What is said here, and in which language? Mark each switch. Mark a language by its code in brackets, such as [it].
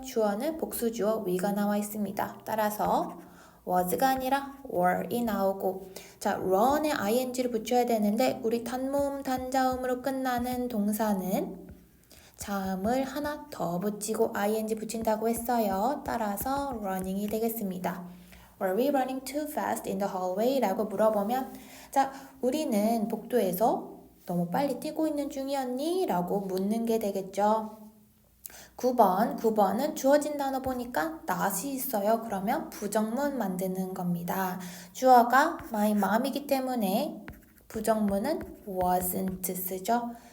[ko] 주어는 복수주어 위가 나와 있습니다. 따라서 was가 아니라 were이 나오고 자, run에 ing를 붙여야 되는데 우리 단모음 단자음으로 끝나는 동사는 자음을 하나 더 붙이고 ing 붙인다고 했어요. 따라서 running이 되겠습니다. [en] Were we running too fast in the hallway? [ko] 라고 물어보면 자, 우리는 복도에서 너무 빨리 뛰고 있는 중이었니? 라고 묻는 게 되겠죠. 9번은 주어진 단어 보니까 not이 있어요. 그러면 부정문 만드는 겁니다. 주어가 my mom이기 때문에 부정문은 wasn't 쓰죠.